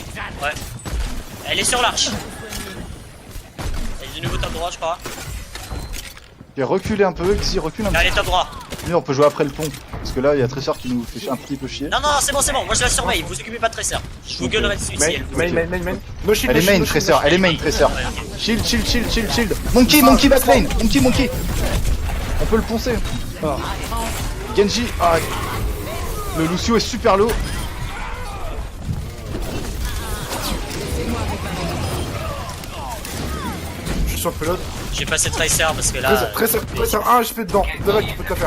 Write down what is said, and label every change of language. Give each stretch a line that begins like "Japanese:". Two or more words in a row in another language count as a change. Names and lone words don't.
French: Ouais. Elle est sur l'arche. Elle est de nouveau top droit, je crois. Ok, reculez un peu, Xi, recule un Là, peu. elle est top droit. Mieux, on peut jouer après le pont. Parce que là, il y a Tresseur qui nous fait un petit peu chier. Non, non, c'est bon, c'est bon. Moi, je la surveille. Vous occupez pas de Tracer. Je vous gueulerai dessus si elle.
English: Main. No shield,
French: Elle est
English: no shield, main, no shield, Tresseur, no
French: elle est main, Tresseur. Ouais, ok.
English: Shield, shield, shield, shield, shield. Monkey, monkey backlane. Monkey, monkey.
French: On peut le poncer. Ah. Genji, ah. Le Lucio est super low. Je suis sur le pélo. J'ai passé Tracer parce que là. Tressa, 1 HP dedans. De là, tu peux te la faire.